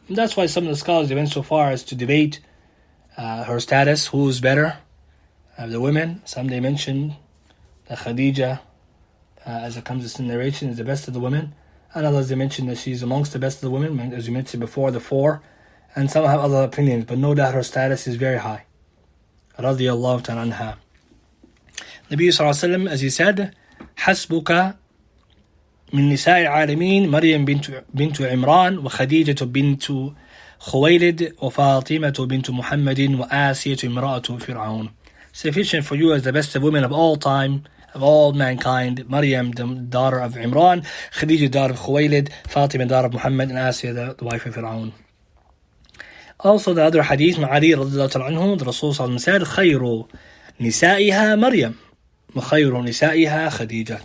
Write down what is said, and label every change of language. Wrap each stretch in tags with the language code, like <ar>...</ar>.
<en>And that's why some of the scholars, they went so far as to debate her status, who is better of the women. Some, they mention that Khadijah, as it comes in narration, is the best of the women. And others, they mention that she's amongst the best of the women, as you mentioned before, the four. And some have other opinions, but no doubt her status is very high. Radiyallahu ta'ala anha. Nabi Sallallahu Alaihi Wasallam, as he said,</en> <ar>حسبك من نساء العالمين مريم بنت عمران وخديجة بنت خويلد وفاطمة بنت محمد وآسية امرأة فرعون.</ar> <en>Sufficient for you as the best of women of all time, of all mankind, Maryam, the daughter of Imran, Khadijah, daughter of Khuwaylid, Fatima, daughter of Muhammad, and Asiya, the wife of Fir'aun. Also, the other hadith, Ali radiallahu ta'ala anhu, the Rasul said,</en> <ar>خير نسائها مريم وخير نسائها خديجة.</ar>